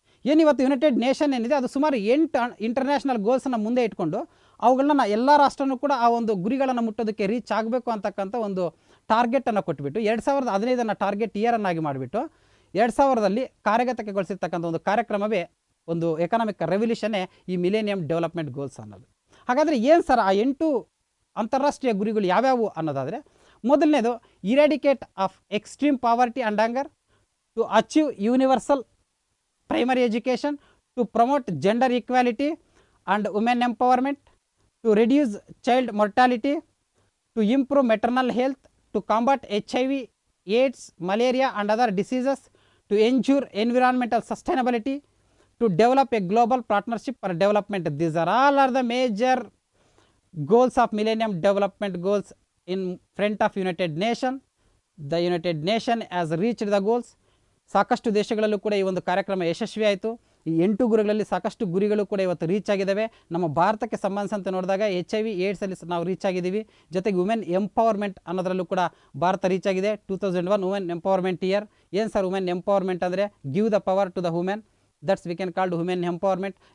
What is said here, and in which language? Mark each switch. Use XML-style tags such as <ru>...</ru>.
<kn>ಏನಿವತ್ತು United nation ಏನಿದೆ ಅದು ಸುಮಾರು 8 ಇಂಟರ್ನ್ಯಾಷನಲ್ ಗೋಲ್ಸನ್ನು ಮುಂದೆ ಇಟ್ಕೊಂಡು ಅವುಗಳನ್ನ ಎಲ್ಲ ರಾಷ್ಟ್ರನೂ ಕೂಡ ಆ ಒಂದು ಗುರಿಗಳನ್ನು ಮುಟ್ಟೋದಕ್ಕೆ ರೀಚ್ ಆಗಬೇಕು ಅಂತಕ್ಕಂಥ ಒಂದು ಟಾರ್ಗೆಟನ್ನು ಕೊಟ್ಬಿಟ್ಟು 2015 ಟಾರ್ಗೆಟ್ ಇಯರನ್ನಾಗಿ ಮಾಡಿಬಿಟ್ಟು 2000ರಲ್ಲಿ ಕಾರ್ಯಗತಗೊಳಿಸಿರ್ತಕ್ಕಂಥ ಒಂದು ಕಾರ್ಯಕ್ರಮವೇ ಒಂದು ಎಕನಾಮಿಕ್ ರೆವಲ್ಯೂಷನ್ನೇ ಈ ಮಿಲೇನಿಯಂ ಡೆವಲಪ್ಮೆಂಟ್ ಗೋಲ್ಸ್ ಅನ್ನೋದು. ಹಾಗಾದರೆ ಏನು ಸರ್ ಆ 8 ಅಂತಾರಾಷ್ಟ್ರೀಯ ಗುರಿಗಳು ಯಾವ್ಯಾವು ಅನ್ನೋದಾದರೆ, ಮೊದಲನೇದು</kn> <en>Eradicate of extreme poverty and hunger, to achieve universal primary education, to promote gender equality and women empowerment, to reduce child mortality, to improve maternal health, to combat HIV, AIDS, malaria and other diseases, to ensure environmental sustainability, to develop a global partnership for development. These are the major goals of millennium development goals in front of United Nation. The United Nation has reached the goals.</en> <kn>ಸಾಕಷ್ಟು ದೇಶಗಳಲ್ಲೂ ಕೂಡ ಈ ಒಂದು ಕಾರ್ಯಕ್ರಮ ಯಶಸ್ವಿ ಆಯಿತು. ಈ 8 ಗುರಿಗಳಲ್ಲಿ ಸಾಕಷ್ಟು ಗುರಿಗಳು ಕೂಡ ಇವತ್ತು ರೀಚ್ ಆಗಿದ್ದಾವೆ. ನಮ್ಮ ಭಾರತಕ್ಕೆ ಸಂಬಂಧಿಸಿದಂತೆ ನೋಡಿದಾಗ HIV ಏಡ್ಸಲ್ಲಿ ನಾವು ರೀಚ್ ಆಗಿದ್ದೀವಿ. ಜೊತೆಗೆ ವುಮೆನ್ ಎಂಪವರ್ಮೆಂಟ್ ಅನ್ನೋದರಲ್ಲೂ ಕೂಡ ಭಾರತ ರೀಚ್ ಆಗಿದೆ. 2001 ವುಮೆನ್ ಎಂಪವರ್ಮೆಂಟ್ ಇಯರ್. ಏನು ಸರ್ ವುಮೆನ್ ಎಂಪವರ್ಮೆಂಟ್ ಅಂದರೆ</kn> <en>Give the power to the women, that's we can called women empowerment.</en>